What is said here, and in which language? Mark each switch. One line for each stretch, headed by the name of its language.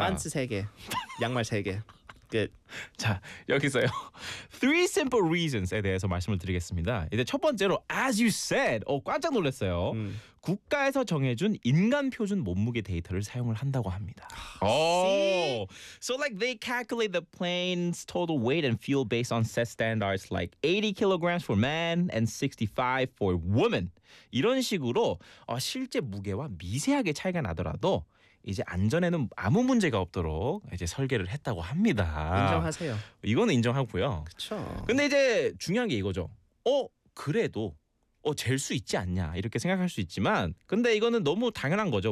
Korean: 반스 세 개. 양말 세 개. Good. 자, 여기서요.
English: Three simple reasons
Korean: 에 대해서 말씀을 드리겠습니다. 이제 첫 번째로
English: as you said.
Korean: 깜짝 놀랐어요. 국가에서 정해준 인간 표준 몸무게 데이터를 사용을 한다고 합니다.
English: See? So like they calculate the plane's total weight and fuel based on set standards like 80 kilograms for men and 65 for women.
Korean: 이런 식으로 실제 무게와 미세하게 차이가 나더라도 이제 안전에는 아무 문제가 없도록 이제 설계를 했다고 합니다. 인정하세요. 이거는 인정하고요. 그렇죠. 근데 이제 중요한 게 이거죠. 그래도 잴 수 있지 않냐 이렇게 생각할 수 있지만 근데 이거는 너무 당연한 거죠.